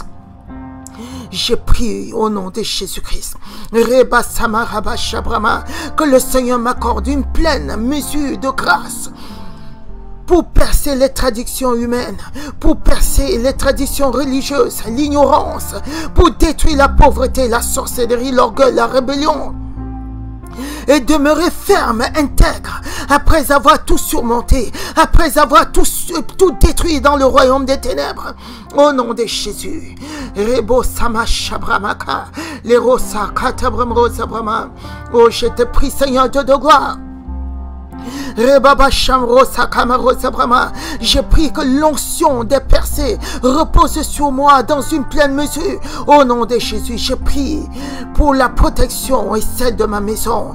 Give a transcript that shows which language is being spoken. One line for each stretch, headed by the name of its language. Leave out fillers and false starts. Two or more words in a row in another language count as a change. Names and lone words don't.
French: Je prie au nom de Jésus-Christ, que le Seigneur m'accorde une pleine mesure de grâce pour percer les traditions humaines, pour percer les traditions religieuses, l'ignorance, pour détruire la pauvreté, la sorcellerie, l'orgueil, la rébellion, et demeurer ferme, intègre, après avoir tout surmonté, après avoir tout détruit dans le royaume des ténèbres. Au nom de Jésus. Rebo sama shabramaka, lerosa katabramro zabrama. Oh, je te prie, Seigneur Dieu de gloire. Je prie que l'onction des percées repose sur moi dans une pleine mesure. Au nom de Jésus, je prie pour la protection et celle de ma maison.